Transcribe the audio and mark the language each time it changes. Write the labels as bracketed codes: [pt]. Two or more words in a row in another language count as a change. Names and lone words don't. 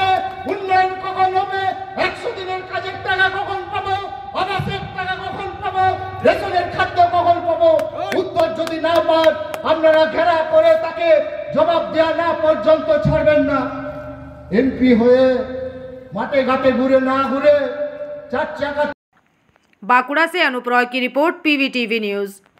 [bn] উন্নয়ন কখন হবে? 100 দিনের কাজের টাকা কখন পাবো? আবাসের টাকা কখন পাবো? রেশনের খাদ্য কখন পাবো? উত্তর যদি না পান আপনারা ঘেরা করে তাকে জবাব দেওয়া না পর্যন্ত ছাড়বেন না। এমপি হয়ে মাঠে ঘাটে ঘোরে না ঘোরে চার চাকা। [hi] बांकुड़ा से अनुप रॉय की रिपोर्ट, PVTV न्यूज।